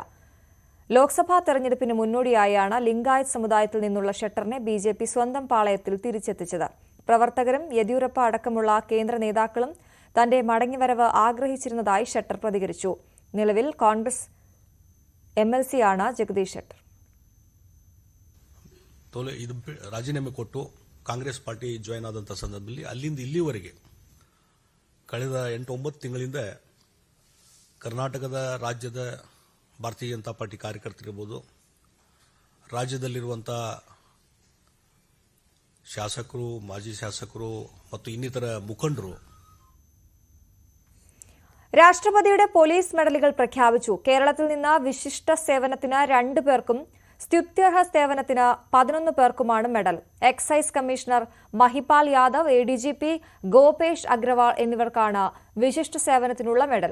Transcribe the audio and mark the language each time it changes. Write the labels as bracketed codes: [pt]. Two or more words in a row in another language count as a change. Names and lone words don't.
[ml] ലോക്സഭാ തെരഞ്ഞെടുപ്പിന് മുന്നോടിയായാണ് ലിംഗായത്ത് സമുദായത്തിൽ നിന്നുള്ള ഷട്ടറിനെ ബിജെപി സ്വന്തം പാളയത്തിൽ തിരിച്ചെത്തിച്ചത്. പ്രവർത്തകരും യെദ്യൂരപ്പ അടക്കമുള്ള കേന്ദ്ര നേതാക്കളും തന്റെ മടങ്ങിവരവ് ಆಗ್ರಹಿಸಿರುವುದಾಗಿ ഷട്ടർ പ്രതികരിച്ചു. നിലവിൽ കോൺഗ്രസ് എംഎൽസിയാണ് ജഗദീഷ് ഷട്ടർ. [kn] ಇದು ರಾಜೀನಾಮೆ ಕೊಟ್ಟು ಕಾಂಗ್ರೆಸ್ [en] party join [kn] ಆದಂಥ ಸಂದರ್ಭದಲ್ಲಿ ಅಲ್ಲಿಂದ ಇಲ್ಲಿವರೆಗೆ ಕಳೆದ 8-9 ತಿಂಗಳಿಂದ ಕರ್ನಾಟಕದ ರಾಜ್ಯದ ಭಾರತೀಯ ಜನತಾ ಪಾರ್ಟಿ ಕಾರ್ಯಕರ್ತರಿರ್ಬೋದು, ರಾಜ್ಯದಲ್ಲಿರುವಂಥ ಶಾಸಕರು, ಮಾಜಿ ಶಾಸಕರು ಮತ್ತು ಇನ್ನಿತರ ಮುಖಂಡರು [ml] രാഷ്ട്രപതിയുടെ പോലീസ് മെഡലുകൾ പ്രഖ്യാപിച്ചു. കേരളത്തിൽ നിന്ന് വിശിഷ്ട സേവനത്തിന് 2 പേർക്കും സ്തുത്യർഹ സേവനത്തിന് 11 പേർക്കുമാണ് മെഡൽ. എക്സൈസ് കമ്മീഷണർ മഹിപാൽ യാദവ്, എഡിജിപി ഗോപേഷ് അഗ്രവാൾ എന്നിവർക്കാണ് വിശിഷ്ട സേവനത്തിനുള്ള മെഡൽ.